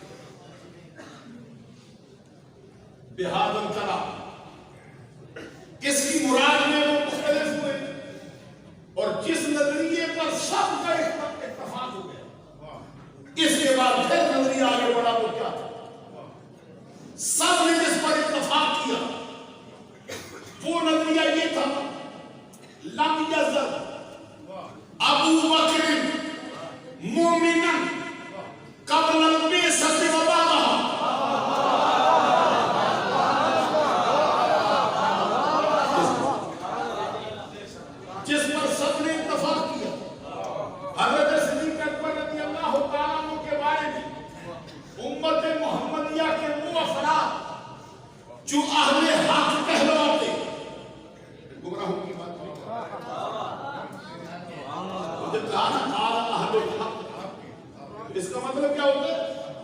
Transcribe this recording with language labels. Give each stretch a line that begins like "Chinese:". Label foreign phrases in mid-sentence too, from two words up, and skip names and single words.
Urdu: بہاد الکلام کس کی مراد میں وہ مختلف ہوئے، اور جس نظریے پر سب کا اتفاق ہو گیا اس کے بعد پھر نظریہ آگے بڑھا وہ کیا تھا؟ سب نے جس پر اتفاق کیا وہ نظریہ یہ تھا
Arabic: لم یزل ابو بکر مومنا قبل البعثۃ و بعدها۔
Urdu: جس پر سب نے اتفاق کیا حضرت صدیق اکبر
Arabic: رضی اللہ تعالیٰ عنہ
Urdu: کے بارے میں امت محمدیہ کے وہ افراد جو اہل حق کہلاتے، گمراہوں کی بات اس کا مطلب کیا ہوتا ہے؟